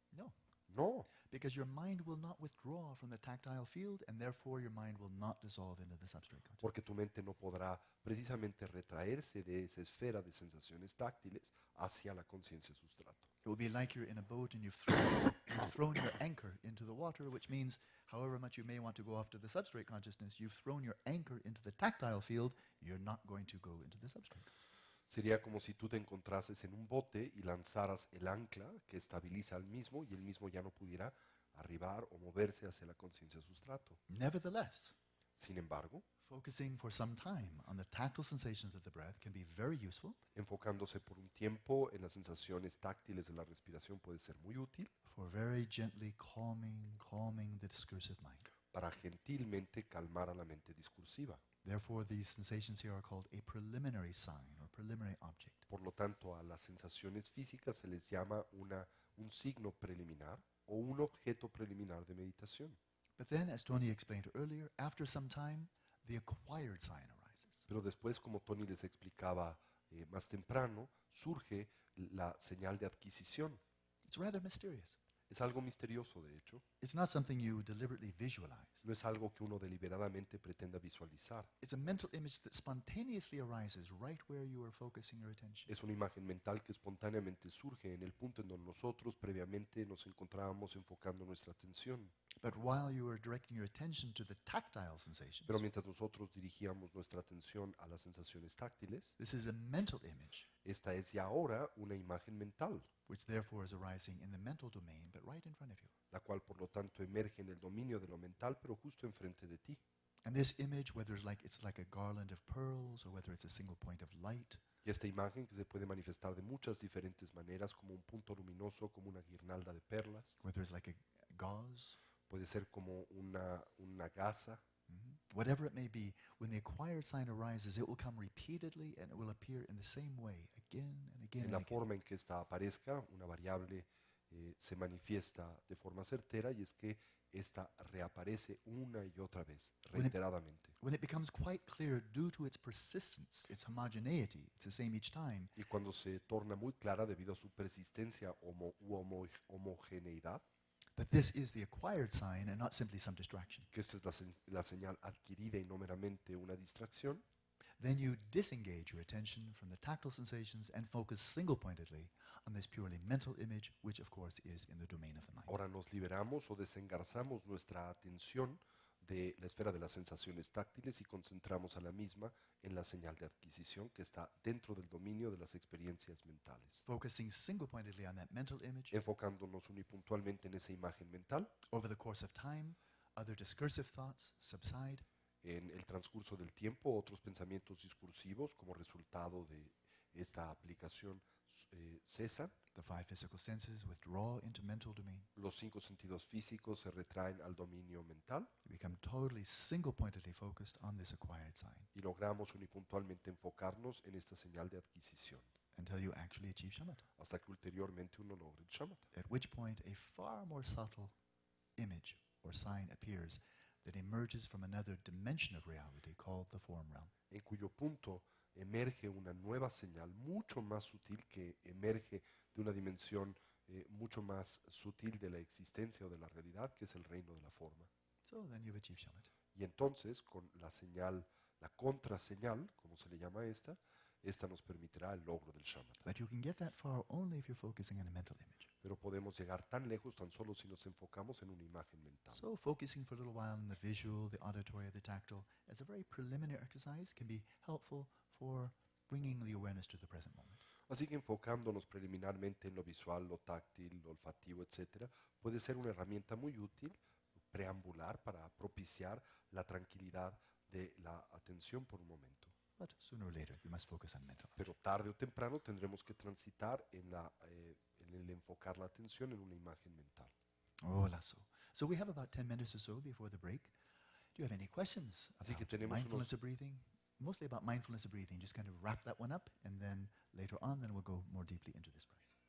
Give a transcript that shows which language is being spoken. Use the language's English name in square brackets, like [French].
[English] No. [Spanish] No, [English] Because your mind will not withdraw from the tactile field, and therefore your mind will not dissolve into the substrate content. [Spanish] porque tu mente no podrá precisamente retraerse de esa esfera de sensaciones táctiles hacia la conciencia sustrato. [English] It will be like you're in a boat and you've thrown your anchor into the water, which means however much you may want to go off to the substrate consciousness, you've thrown your anchor into the tactile field, you're not going to go into the substrate. [Spanish] Sería como si tú te encontrases en un bote y lanzaras el ancla que estabiliza al mismo y el mismo ya no pudiera arribar o moverse hacia la conciencia sustrato. [English] Nevertheless, [Spanish] Sin embargo, [English] focusing for some time on the tactile sensations of the breath can be very useful [Spanish] enfocándose por un tiempo en las sensaciones táctiles de la respiración puede ser muy útil [English] for very gently calming the discursive mind. [Spanish] para gentilmente calmar a la mente discursiva. [English] Therefore, these sensations here are called a preliminary sign or preliminary object. [Spanish] Por lo tanto, a las sensaciones físicas se les llama un signo preliminar o un objeto preliminar de meditación. [English] But then, as Tony explained earlier, after some time, the acquired sign arises. [Spanish] Pero después, como Tony les explicaba más temprano, surge la señal de adquisición. [English] It's rather mysterious. [Spanish] Es algo misterioso, de hecho. [English] It's not something you deliberately visualize. [Spanish] No es algo que uno deliberadamente pretenda visualizar. [English] It's a mental image that spontaneously arises right where you are focusing your attention. [Spanish] Es una imagen mental que espontáneamente surge en el punto en donde nosotros previamente nos encontrábamos enfocando nuestra atención. [English] But while you are directing your attention to the tactile sensations, [Spanish] Pero mientras nosotros dirigíamos nuestra atención a las sensaciones táctiles, [English] this is a mental image, [Spanish] esta es ya ahora una imagen mental, [English] which therefore is arising in the mental domain, but right in front of you. [Spanish] la cual por lo tanto emerge en el dominio de lo mental, pero justo enfrente de ti. [English] And this image, whether it's like a garland of pearls or whether it's a single point of light, [Spanish] Y esta imagen que se puede manifestar de muchas diferentes maneras, como un punto luminoso, como una guirnalda de perlas, [English] whether it's like a gauze, [Spanish] puede ser como una gasa, [English] whatever it may be, when the acquired sign arises, it will come repeatedly and it will appear in the same way again and again [Spanish] en [English] and [Spanish] la [English] again. [Spanish] forma en que esta aparezca, una variable se manifiesta de forma certera y es que esta reaparece una y otra vez, reiteradamente. [English] When it becomes quite clear due to its persistence, its homogeneity, it's the same each time, [Spanish] Y cuando se torna muy clara debido a su persistencia homogeneidad, [English] that this is the acquired sign and not simply some distraction. [Spanish] que esta es la señal adquirida y no meramente una distracción, [English] Then you disengage your attention from the tactile sensations and focus single-pointedly on this purely mental image, which of course is in the domain of the mind. [Spanish] ahora nos liberamos o desengarzamos nuestra atención de la esfera de las sensaciones táctiles y concentramos a la misma en la señal de adquisición que está dentro del dominio de las experiencias mentales. [English] Focusing single-pointedly on that mental image, [Spanish] Enfocándonos unipuntualmente en esa imagen mental, [English] over the course of time, other discursive thoughts subside, [Spanish] en el transcurso del tiempo, otros pensamientos discursivos como resultado de esta aplicación cesan, [English] the 5 physical senses withdraw into mental domain. [Spanish] los 5 sentidos físicos se retraen al dominio mental [English] You become totally single-pointedly focused on this acquired sign [Spanish] y logramos unipuntualmente enfocarnos en esta señal de adquisición, [English] until you actually achieve shamatha, [Spanish] hasta que ulteriormente uno logre el shamatha, [English] at which point a far more subtle image or sign appears that emerges from another dimension of reality called the form realm. [Spanish] en cuyo punto emerge una nueva señal mucho más sutil que emerge de una dimensión mucho más sutil de la existencia o de la realidad, que es el reino de la forma. [English] So then you've achieved shamatha. [Spanish] Y entonces, con la señal, la contraseñal, como se le llama esta, esta nos permitirá el logro del shamatha. [English] But you can get that far only if you're focusing on a mental image. [Spanish] Pero podemos llegar tan lejos tan solo si nos enfocamos en una imagen mental. [English] So focusing for a little while on the visual, the auditory, the tactile, as a very preliminary exercise can be helpful for bringing the awareness to the present moment. [Spanish] Así que enfocándonos preliminarmente en lo visual, lo táctil, lo olfativo, etc., puede ser una herramienta muy útil, preambular, para propiciar la tranquilidad de la atención por un momento. [English] But sooner or later, you must focus on mental. [Spanish] Pero tarde o temprano tendremos que transitar en el enfocar la atención en una imagen mental. Oh, lasso. [English] So we have about 10 minutes or so before the break. Do you have any questions [Spanish] Así que [English] about [Spanish] tenemos [English] mindfulness [Spanish] unos- [English] of breathing? Mostly about mindfulness of breathing. Just kind of wrap that one up, and then later on, then we'll go more deeply into this practice.